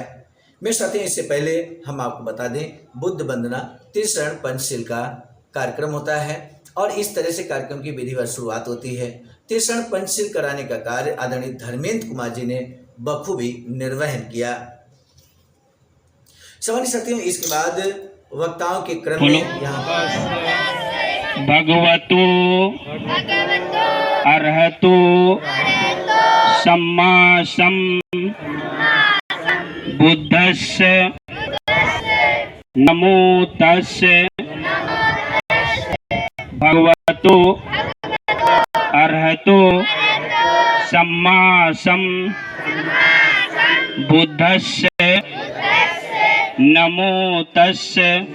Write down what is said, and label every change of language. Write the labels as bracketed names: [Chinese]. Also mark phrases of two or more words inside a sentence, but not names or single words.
[Hindi] मेरे साथियों, इससे पहले हम आपको बता दें, बुद्ध वंदना त्रिशरण पंचशील का कार्यक्रम होता है और इस तरह से कार्यक्रम की विधिवत शुरुआत होती है। तीसरा पंचशील कराने का कार्य आदरणीय धर्मेंद्र कुमार जी ने बखूबी निर्वहन किया। सम्मानित साथियों, इसके बाद वक्ताओं के क्रम में यहाँ [Pali] भगवतो अर्हतो सम्मा बुद्धस्य नमो तस्य भगवतो अर्हतो सम्मा बुद्धस्य नमो तस्य